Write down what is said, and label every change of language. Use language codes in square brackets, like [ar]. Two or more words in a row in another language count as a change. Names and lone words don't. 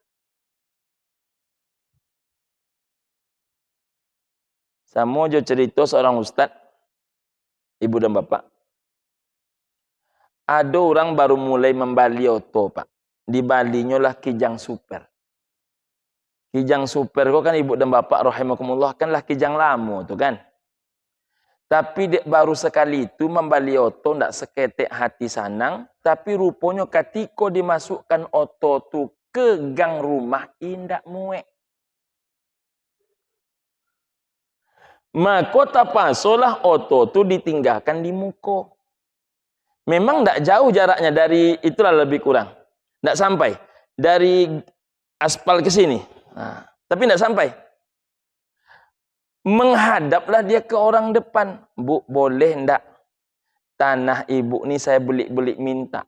[id] Sama je cerita seorang ustaz, ibu dan bapak. [min] Ada orang baru mulai membali oto, Pak. Di Balinya lah Kijang Super. Kijang Super kok kan ibu dan bapak rahimakumullah kan lah kijang lama tu kan. Tapi dek baru sekali itu membali oto ndak seketek hati sanang, tapi rupanya ketika dimasukkan oto tu ke gang rumah indak muek. Maka tapasolah oto tu ditinggalkan di muka. [id] Memang tidak jauh jaraknya dari, itulah lebih kurang. Tidak sampai. Dari aspal ke sini. Nah, tapi tidak sampai. Menghadaplah dia ke orang depan. Bu, boleh tidak tanah ibu ni saya belik-belik minta.